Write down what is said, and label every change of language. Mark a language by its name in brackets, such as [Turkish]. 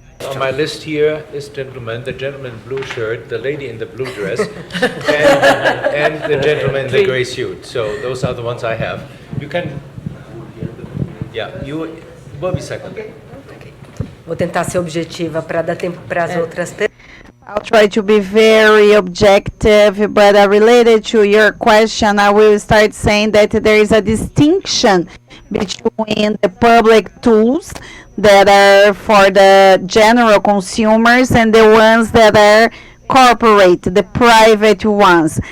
[English] On my list here is gentleman, the gentleman in blue shirt, the lady in the blue dress, and the gentleman in the gray suit. So those are the ones I have. You can, yeah, you will be second. [Portuguese] Vou tentar ser objetiva para dar tempo para as outras. [English] I'll try to be very objective, but related to your question, I will start saying that there is a distinction between the public tools that are for the general consumers and the ones that are corporate, the private ones.